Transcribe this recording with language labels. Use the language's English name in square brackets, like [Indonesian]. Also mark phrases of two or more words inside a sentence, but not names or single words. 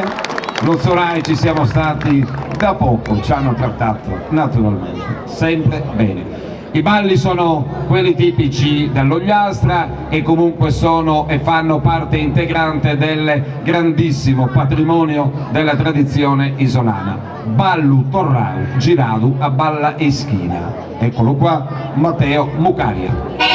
[Italian] Lo Sorai ci siamo stati da poco, ci hanno trattato naturalmente sempre bene. I balli sono quelli tipici dell'Ogliastra e comunque sono e fanno parte integrante del grandissimo patrimonio della tradizione isolana. [Sardinian] Ballu Torrau giradu a balla e schina. [Italian] Eccolo qua, Matteo Mucaria.